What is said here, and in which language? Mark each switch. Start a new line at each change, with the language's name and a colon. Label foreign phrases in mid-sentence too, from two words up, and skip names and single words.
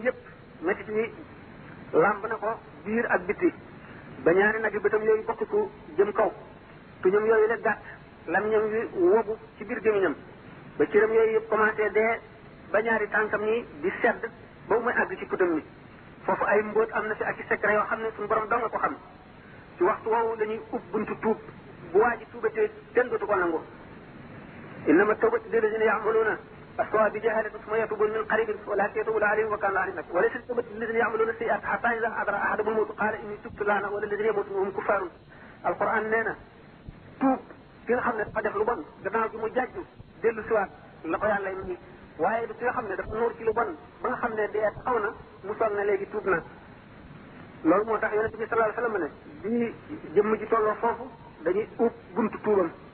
Wolof: yëpp métti yi làmb na ko biir ak bitti ba ñaari nag yi bëtam yooyu bokkiku jëm kaw tuñam yooyu la gàtt lamiñam wi wobu ci biir gémmiñam ba cëram yooyu yëpp commencé dee ba ñaari tànkam ñi di sedd ba muy àgg ci putam mi foofu ay mbóot am na fi ak i secret yoo xam ne suñu borom dong nga ko xam ci waxtu woowu dañuy ub buntu tuub bu waa ji tuubatee kenn dootu ko nangu
Arabic: إنما توبة للذين يعملون السوء بجهالة ثم يتوبون من قريب أولئك يتوب عليهم وكان الله عليما وليس توبة للذين يعملون السيئات حتى إذا حضر أحدهم الموت قال إني تبت الآن وللذين يموتون وهم كفار
Wolof: alquran nee na tuub ki nga xam ne dafa def lu bon gannaaw bi mu jàjju dellu siwaat la ko yàlla yi waaye du ki nga xam ne dafa nuur ci lu bon ba nga xam ne dee xaw na mu soog na léegi tuub na loolu moo tax yonente bi
Arabic: صلى الله عليه وسلم
Wolof: ne bi jëmm ji tolloo foofu dañuy ub buntu tuubam